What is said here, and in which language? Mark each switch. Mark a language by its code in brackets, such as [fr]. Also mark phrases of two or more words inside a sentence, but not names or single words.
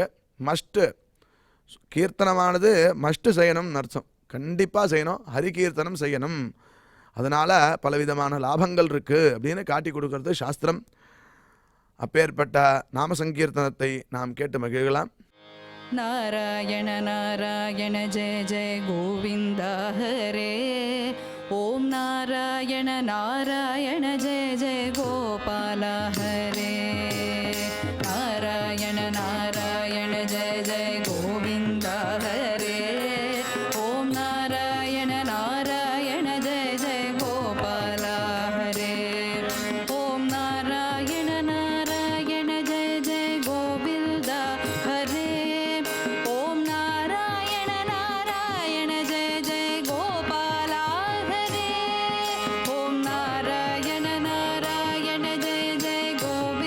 [ta] மஸ்ட்டு கீர்த்தனமானது மஸ்ட்டு செய்யணும்னு அர்த்தம். கண்டிப்பாக செய்யணும், ஹரிகீர்த்தனம் செய்யணும். அதனால் பலவிதமான லாபங்கள் இருக்குது அப்படின்னு காட்டி கொடுக்கறது சாஸ்திரம். அப்பேற்பட்ட நாம சங்கீர்த்தனத்தை நாம் கேட்டு மகிழலாம். [sa] नारायण नारायण जय जय गोविन्द हरे. ॐ नारायण नारायण जय जय गोपाल हरे. नारायण नारायण जय जय गोविन्द हरे. ॐ नारायण नारायण जय जय गोपाल हरे. ॐ नारायण नारायण जय जय गोविन्द हरे. ॐ नारायण नारायण जय जय गोपाल हरे. ॐ नारायण नारायण जय जय